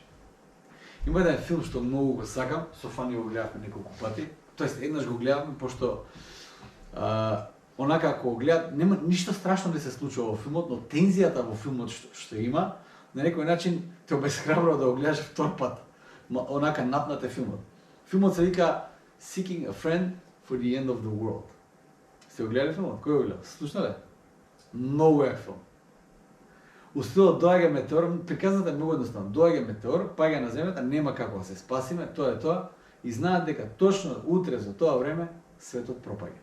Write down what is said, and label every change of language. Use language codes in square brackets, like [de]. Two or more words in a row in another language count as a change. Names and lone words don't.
[mk] Има еден филм што многу го сакам, со Фани го гледавме неколку пати. Тоест, еднаш го гледавме, пошто онака ако го гледат, нема ништо страшно да се случува во филмот, но тензијата во филмот што има, на некој начин те обесхрабрува да го гледаш втор пат. Онака напнате филмот. Филмот се вика Seeking a Friend for the End of the World. Сте го гледали филмот? Кој го гледа? Слушна ли? Многу як филм. Устилот доаѓа метеор, приказната е многу едноставно. Доаѓа метеор, паѓа на земјата, нема како да се спасиме, тоа е тоа, и знаат дека точно утре за тоа време светот пропаѓа.